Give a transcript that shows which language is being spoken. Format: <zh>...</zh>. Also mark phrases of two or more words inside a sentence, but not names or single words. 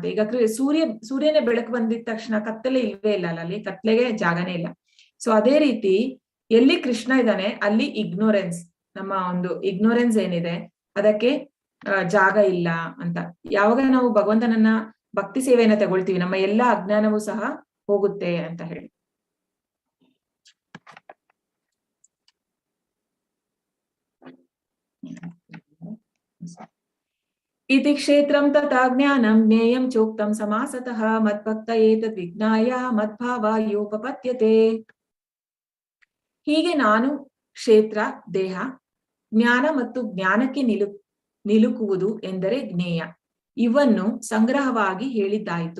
<kn>ಈಗ ಸೂರ್ಯನೇ ಬೆಳಕು ಬಂದಿದ ತಕ್ಷಣ ಕತ್ತಲೆ ಇಲ್ವೇ ಇಲ್ಲ ಅಲ್ಲ, ಅಲ್ಲಿ ಕತ್ಲೆಗೆ ಜಾಗನೇ ಇಲ್ಲ. ಸೊ ಅದೇ ರೀತಿ ಎಲ್ಲಿ ಕೃಷ್ಣ ಇದ್ದಾನೆ ಅಲ್ಲಿ ಇಗ್ನೋರೆನ್ಸ್, ನಮ್ಮ ಒಂದು ಇಗ್ನೋರೆನ್ಸ್ ಏನಿದೆ ಅದಕ್ಕೆ ಜಾಗ ಇಲ್ಲ ಅಂತ. ಯಾವಾಗ ನಾವು ಭಗವಂತನನ್ನ ಭಕ್ತಿ ಸೇವೆಯನ್ನ ತಗೊಳ್ತೀವಿ ನಮ್ಮ ಎಲ್ಲಾ ಅಜ್ಞಾನವೂ ಸಹ ಹೋಗುತ್ತೆ ಅಂತ ಹೇಳಿ.</kn> <sa>ಇತಿ ಕ್ಷೇತ್ರಂ ತಥಾ ಜ್ಞಾನಂ ಜ್ಞೇಯಂ ಚೋಕ್ತಂ ಸಮಾಸತಃ ಮದ್ಭಕ್ತ ಏತದ್ ವಿಜ್ಞಾಯ ಮದ್ಭಾವಾಯೋಪಪತ್ಯತೆ.</sa> <kn>ಹೀಗೆ ನಾನು, ಕ್ಷೇತ್ರ, ದೇಹ, ಜ್ಞಾನ ಮತ್ತು ಜ್ಞಾನಕ್ಕೆ ನಿಲುಕುವುದು ಎಂದರೆ ಜ್ಞೇಯ, ಇವನ್ನು ಸಂಗ್ರಹವಾಗಿ ಹೇಳಿದ್ದಾಯಿತು.</kn>